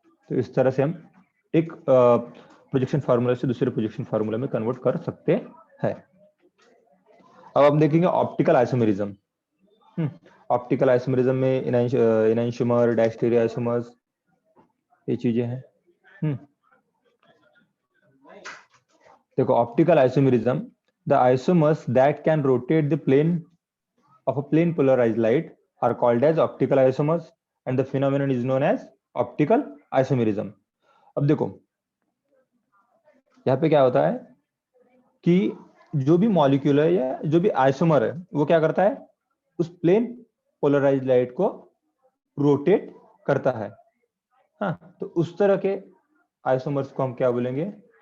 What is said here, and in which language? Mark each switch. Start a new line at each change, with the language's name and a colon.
Hindi: तो इस तरह से हम एक प्रोजेक्शन फार्मूला से दूसरे प्रोजेक्शन फार्मूला में कन्वर्ट कर सकते हैं। अब हम देखेंगे ऑप्टिकल आइसोमेरिज्म। ऑप्टिकल आइसोमेरिज्म में इनैंशियोमर, डायस्टेरिया आइसोमर्स, ये चीजें हैं। देखो
English: Optical isomerism, the isomers that can rotate the plane of a plane polarized light are called as optical isomers and the phenomenon is known as optical isomerism।
Hindi: अब देखो यहाँ पे क्या होता है कि जो भी मॉलिक्यूल है या जो भी आइसोमर है वो क्या करता है, उस प्लेन पोलराइज्ड लाइट को रोटेट करता है। हाँ, तो उस तरह के आइसोमर्स को हम क्या बोलेंगे,